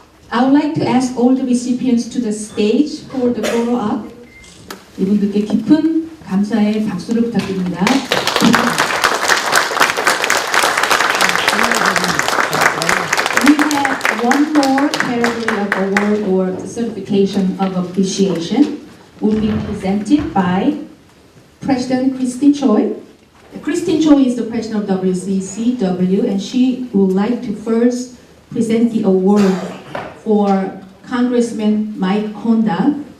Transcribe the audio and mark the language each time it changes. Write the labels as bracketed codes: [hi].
[en] I would like to ask all the recipients to the stage for the photo op. [ko] 이분들께 깊은 감사의 박수를 부탁드립니다. [en] We have one more category of award or certification of appreciation will be presented by President Christine Choi. Christine Choi is the president of WCCW, and she would like to first present the award for Congressman Mike Honda.